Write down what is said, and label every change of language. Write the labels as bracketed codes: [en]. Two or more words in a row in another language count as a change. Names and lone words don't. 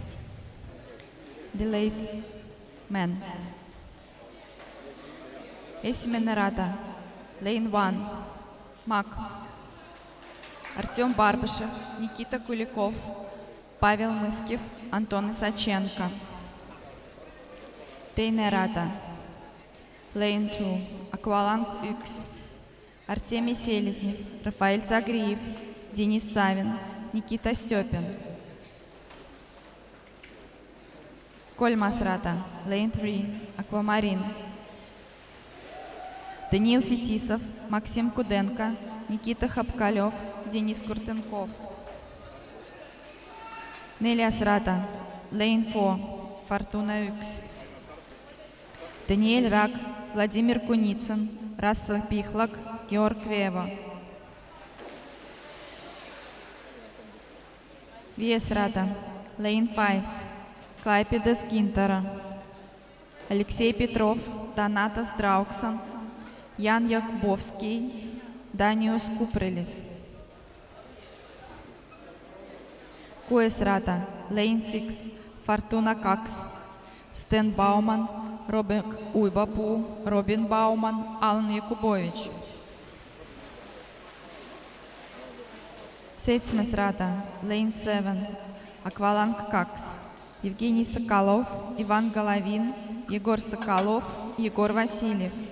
[en] Delays men. [et] Esimene rada. [en] Lane 1. Mak. [ru] Артем Барбышев, Никита Куликов, Павел Мыскев, Антон Исаченко. [et] Teine rada. [en] Lane 2. [ru] Акваланг 1. Артемий Селезнев, Рафаэль Загриев, Денис Савин, Никита Степин. [et] Kolmas rada. [en] Lane 3. [ru] Аквамарин. Даниил Фетисов, Максим Куденко, Никита Хапкалев, Денис Куртенков. [et] Neljas rada. [en] Lane 4. [ru] Фортуна 1. Даниэль Рак, Владимир Куницын, Рассел Пихлак, Георг Вева. [et] Viies rada. [en] Lane 5. Klaipėdas Gintara. [ru] Алексей Петров, [en] Donatas Drauksan, Jan Jakubowski, Danius Kuprelis. [et] Kuues rada. [en] Lane 6. Fortuna 2. Sten Bauman, Robek Uibapuu, Robin Bauman, Alan Jakubowicz. [et] Seitsmes rada. [en] Lane 7. [ru] Акваланг 2. Евгений Соколов, Иван Головин, Егор Соколов, Егор Васильев.